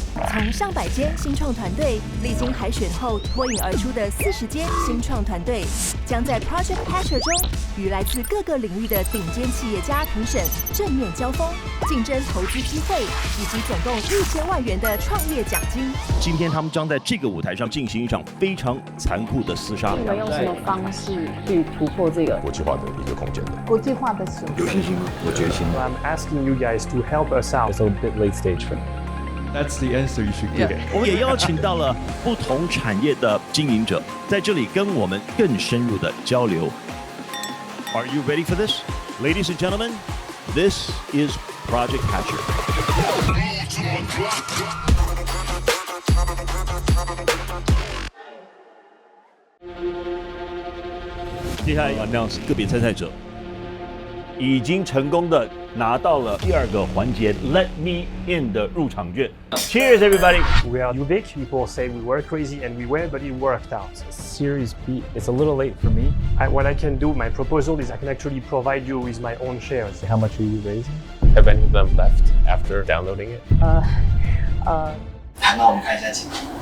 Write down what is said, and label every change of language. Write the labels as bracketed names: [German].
[Chinese] 从上百间新创团队历经海选后脱颖而出的40间新创团队，将在 Project Hatcher 中与来自各个领域的顶尖企业家评审正面交锋，竞争投资机会以及总共1000万元的创业奖金。今天他们将在这个舞台上进行一场非常残酷的厮杀。你们用什么方式去突破这个国际化的一个空间？国际化的时候，有信心吗？我决心。 [English] I'm asking you guys to help us out. It's a bit late stage for me. That's the answer you should get. [Chinese] 我们也邀请到了不同产业的经营者，在这里跟我们更深入的交流。 [English] Are you ready for this, ladies and gentlemen? This is Project Hatcher. [Chinese] 接下来要announce个别参赛者已经成功的拿到了第二个环节 Let Me In 的入场券。 [English] Cheers, everybody! We are Ubik. People say we were crazy and we were, but it worked out. Series B, it's a little late for me. What I can do, my proposal is I can actually provide you with my own shares. How much are you raising? Have any of them left after downloading it? [Chinese] 那我们看一下情况。